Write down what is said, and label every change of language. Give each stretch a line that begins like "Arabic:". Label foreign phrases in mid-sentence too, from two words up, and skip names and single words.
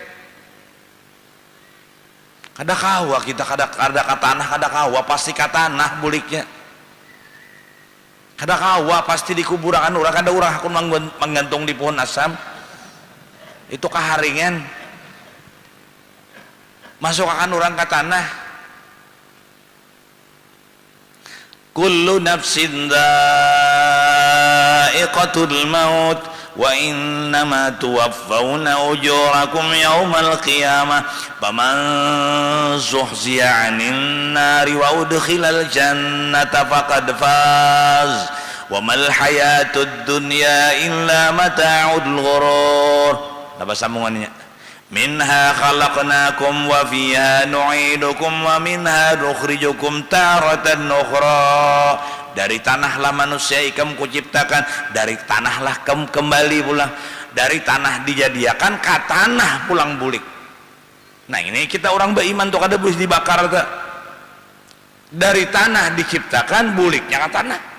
Banjar: Kada kawa kita kada ka tanah, kada kawa pasti ka tanah buliknya. Kada kawa pasti di kuburan urang, kada urang aku menggantung di pohon asam.
Indonesian: Itu kaharingan.
Banjar: Masuk akan urang ka tanah.
Arabic: كل نفس ذائقة ذائقة الموت وإنما توفون أجوركم يوم القيامة فمن زحزح عن النار وأدخل الجنة فقد فاز وما الحياة الدنيا إلا متاع الغرور.
Indonesian: Apa sambungannya?
Arabic: منها خلقناكم وفيها نعيدكم ومنها نخرجكم تارة أخرى.
Indonesian: Dari tanahlah manusia kamu kuciptakan, dari tanahlah kamu kembali pulang, dari tanah dijadiakan ke tanah pulang bulik.
Banjar: Nah ini kita orang beriman tuh kada boleh dibakar tuh.
Indonesian: Dari tanah diciptakan, buliknya ke tanah.